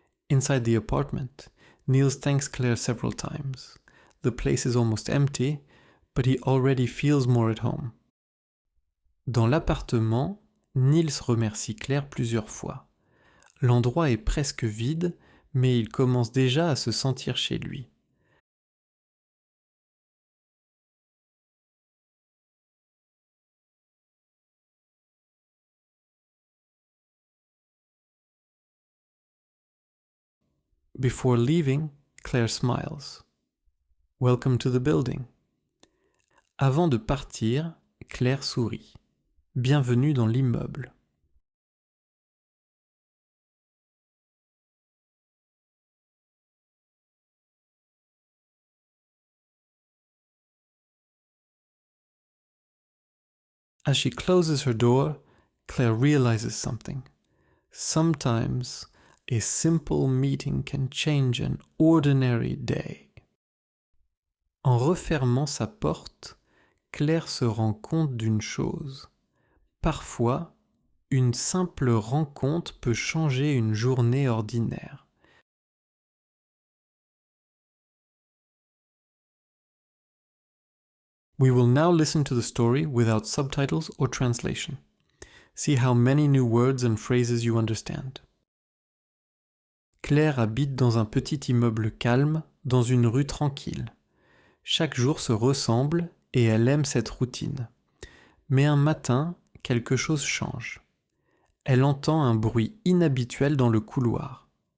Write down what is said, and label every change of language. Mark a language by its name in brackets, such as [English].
[English] Inside the apartment, Niels thanks Claire several times. The place is almost empty, but he already feels more at home. [French] Dans l'appartement, Niels remercie Claire plusieurs fois. L'endroit est presque vide, mais il commence déjà à se sentir chez lui. [English] Before leaving, Claire smiles. Welcome to the building. [French] Avant de partir, Claire sourit. Bienvenue dans l'immeuble. [English] As she closes her door, Claire realizes something. Sometimes, a simple meeting can change an ordinary day. [French] En refermant sa porte, Claire se rend compte d'une chose. Parfois, une simple rencontre peut changer une journée ordinaire. [English] We will now listen to the story without subtitles or translation. See how many new words and phrases you understand. [French] Claire habite dans un petit immeuble calme, dans une rue tranquille. Chaque jour se ressemble et elle aime cette routine. Mais un matin, quelque chose change. Elle entend un bruit inhabituel dans le couloir.